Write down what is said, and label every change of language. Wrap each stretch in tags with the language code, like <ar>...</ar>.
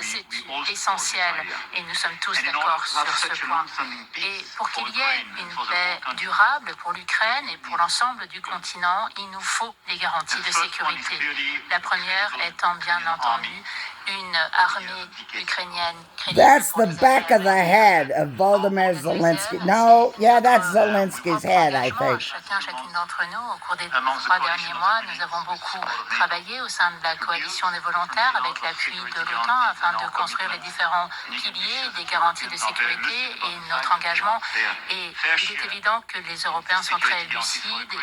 <fr>C'est essentiel et nous sommes tous d'accord sur ce point. Et pour qu'il y ait une paix durable pour l'Ukraine et pour l'ensemble du continent, il nous faut des garanties de sécurité. La première étant bien entendu une armée ukrainienne crédible.</fr> <en>That's the back of the head of Volodymyr Zelensky. No, yeah, that's Zelensky's head, I think.</en> <fr>Chacune d'entre nous, au cours des 3 derniers mois, nous avons beaucoup travaillé au sein de la coalition des volontaires avec l'appui de l'OTAN afin de construire les différents piliers des garanties de sécurité et notre engagement. Et il est évident que les Européens sont très lucides.</fr>